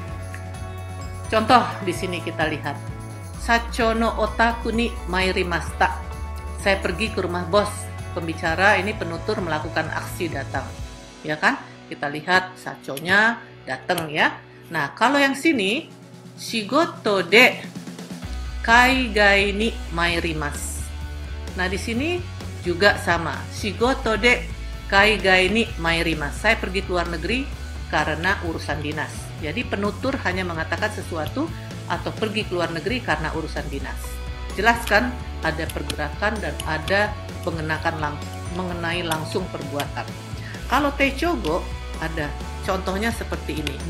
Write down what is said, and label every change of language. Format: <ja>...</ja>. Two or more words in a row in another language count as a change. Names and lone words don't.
<id>Contoh di sini kita lihat,</id> <ja>社長のお宅に参りました.</ja> <id>Saya pergi ke rumah bos. Pembicara ini penutur melakukan aksi datang. Ya kan? Kita lihat sachonya datang ya. Nah, kalau yang sini</id> <ja>仕事で海外に参ります.</ja> <id>Nah, di sini juga sama.</id> <ja>仕事で海外に参ります.</ja> <id>Saya pergi ke luar negeri karena urusan dinas. Jadi penutur hanya mengatakan sesuatu atau pergi ke luar negeri karena urusan dinas. Jelaskan ada pergerakan dan ada mengenai langsung perbuatan. Kalau techogo ada contohnya seperti ini.</id>